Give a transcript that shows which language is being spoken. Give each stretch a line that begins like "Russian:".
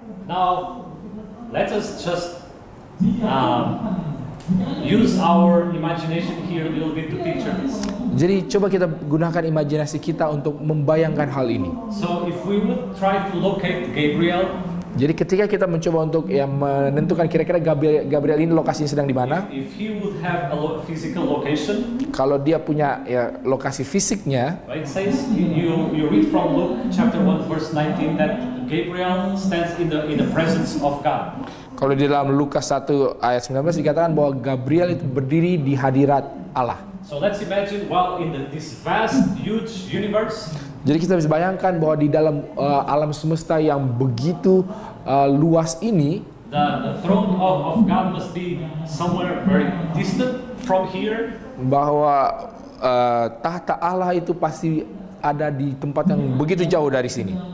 English: Now, let us just use our imagination here a little bit to picture this.
Indonesian: Jadi coba kita gunakan imajinasi kita untuk membayangkan hal ini.
English: So if we would try to locate Gabriel,
Indonesian: Jadi ketika kita mencoba untuk menentukan kira-kira Gabriel ini lokasinya sedang di mana,
English: if he would have a physical location,
Indonesian: kalau dia punya lokasi fisiknya,
English: it says you read from Luke chapter 1 verse 19 that Gabriel stands in the presence of God.
Indonesian: kalau di dalam Lukas 1 ayat 19 dikatakan bahwa Gabriel itu berdiri di hadirat Allah.
English: So let's imagine while in this vast huge universe,
Indonesian: Jadi kita bisa bayangkan bahwa di dalam alam semesta yang begitu luas ini,
English: the throne of God must be somewhere very distant from here.
Indonesian: bahwa tahta Allah itu pasti ada di tempat yang begitu jauh dari sini.